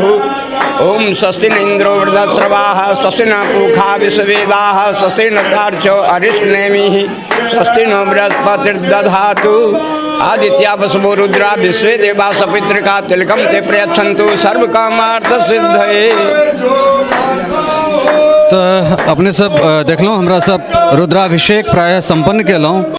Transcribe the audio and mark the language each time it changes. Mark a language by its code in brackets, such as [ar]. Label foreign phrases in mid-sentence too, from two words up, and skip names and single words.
[sa] ओम स्वस्ति न इंद्रो वृद्धश्रवाः स्वस्ति न पूषा विश्ववेदाः स्वस्ति न तार्क्ष्यो अरिष्टनेमिः स्वस्ति नो बृहस्पतिर्दधातु। आदित्या वसवो रुद्रा विश्वे देवा सपितृका तिलकम ते प्रयच्छन्तु सर्वकामार्थ सिद्धये। [mai] तो अपने सब देखलहुँ, हमरा सब रुद्राभिषेक प्रायः संपन्न केलहुँ।